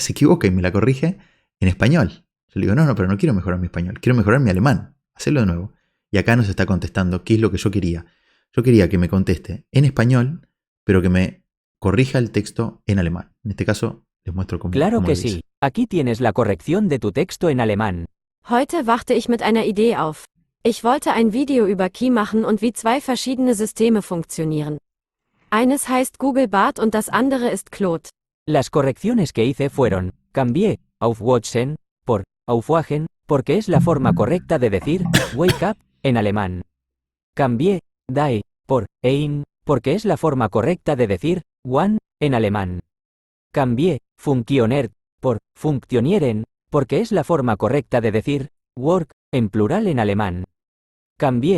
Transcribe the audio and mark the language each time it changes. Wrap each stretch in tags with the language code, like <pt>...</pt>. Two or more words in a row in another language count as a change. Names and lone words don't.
<es>Se equivoca y me la corrige en español. Yo le digo, no, pero no quiero mejorar mi español, quiero mejorar mi alemán. Hacelo de nuevo. Y acá nos está contestando qué es lo que yo quería. Yo quería que me conteste en español, pero que me corrija el texto en alemán. En este caso, les muestro cómo. Claro cómo que lo hice. sí. Aquí tienes la corrección de tu texto en alemán.</es> <de>Heute wachte ich mit einer Idee auf. Ich wollte ein Video über Key machen und wie zwei verschiedene Systeme funktionieren. Eines heißt Google Bart und das andere ist Claude.</de> <es>Las correcciones que hice fueron: Cambié aufwachen por aufwachen porque es la forma correcta de decir</es> <en>wake up</en> <es>en alemán. Cambié die por ein porque es la forma correcta de decir one en alemán. Cambié funktioniert por funktionieren porque es la forma correcta de decir work en plural en alemán. Cambié.</es>